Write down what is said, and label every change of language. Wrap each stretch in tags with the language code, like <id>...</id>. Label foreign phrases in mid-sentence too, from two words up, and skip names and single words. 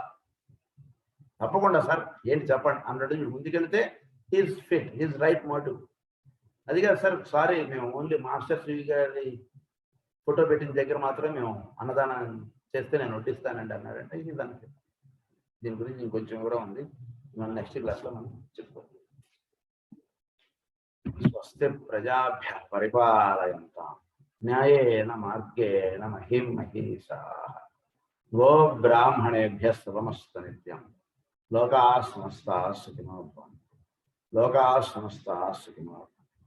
<te>తప్పకుండా సార్, ఏంటి చెప్పండి అన్నట్టు మీరు ముందుకెళ్తే</te> <en>he's fit, he's right motive.</en> <te>అది కాదు సార్, సారీ మేము ఓన్లీ మాస్టర్ శ్రీ గారి ఫోటో పెట్టిన దగ్గర మాత్రం మేము అన్నదానం చేస్తే నేను వడ్డిస్తానండి అన్నాడంటే</te> <en>he's unfit.</en> <te>దీని గురించి ఇంకొంచెం కూడా ఉంది, మనం</te> <en>next classలో</en> <te>మనం చెప్పుకోవాలి.</te> <sa>స్వస్తి ప్రజాభ్య పరిపాలయంతాం న్యాయేన మార్గేణ మహిం మహీషాః గో బ్రాహ్మణేభ్యః శుభమస్తు నిత్యం. లోకాః సమస్తాః సుఖినో భవంతు. లోకాః సమస్తాః సుఖినో భవంతు.</sa>